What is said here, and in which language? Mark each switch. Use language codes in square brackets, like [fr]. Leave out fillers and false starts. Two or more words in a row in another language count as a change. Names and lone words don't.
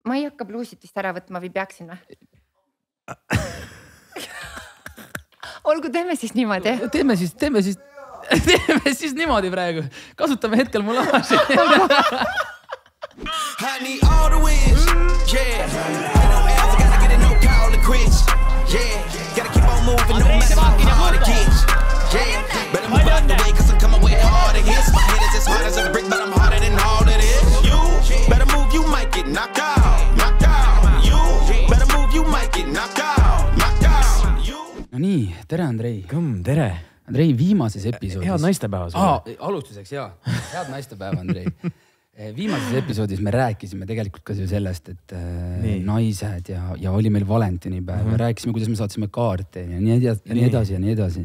[et] ma ei hakka bluusitist ära võtma või peaksin või? Olgu, teeme siis niimoodi. Teeme siis niimoodi praegu. Kasutame hetkel mulaaži. [en] I need all the wins, yeah. Ain't no else, gotta get it, no call to quits, yeah. Gotta keep on moving, no matter how hard it gets, yeah. Better move out the way, cause I'm coming way hard against. My head is as hard as a brick, but I'm harder than all of this. You better move, you might get knocked out, knocked out. You better move, you might get knocked out, knocked out. [et] No nii, tere Andrei. Tere. Andrei, viimases episoodis. Head naistepäeva sulle. Alustuseks, jaa. Head naistepäeva, Andrei. Viimases episoodis me rääkisime tegelikult ka sellest, et naised ja oli meil valentinipäev. Me rääkisime, kuidas me saatsime kaarte ja nii edasi ja nii edasi.